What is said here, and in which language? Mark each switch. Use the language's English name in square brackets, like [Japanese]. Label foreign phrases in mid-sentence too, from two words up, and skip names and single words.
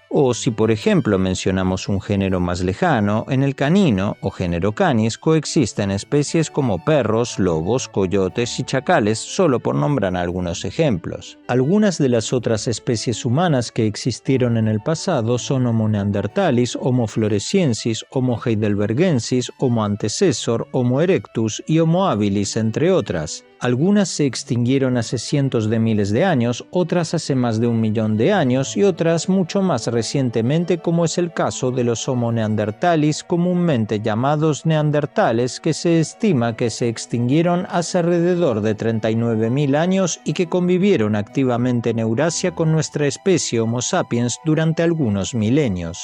[Spanish] O si, por ejemplo, mencionamos un género más lejano, en el canino o género Canis coexisten especies como perros, lobos, coyotes y chacales, solo por nombrar algunos ejemplos. Algunas de las otras especies humanas que existieron en el pasado son Homo neanderthalis, Homo floresiensis, Homo heidelbergensis, Homo antecessor, Homo erectus y Homo habilis, entre otras. Algunas se extinguieron hace cientos de miles de años, otras hace más de 1 millón de años y otras mucho más recientemente, como es el caso de los Homo neanderthalis, comúnmente llamados neandertales, que se estima que se extinguieron hace alrededor de 39.000 años y que convivieron activamente en Eurasia con nuestra especie Homo sapiens durante algunos milenios.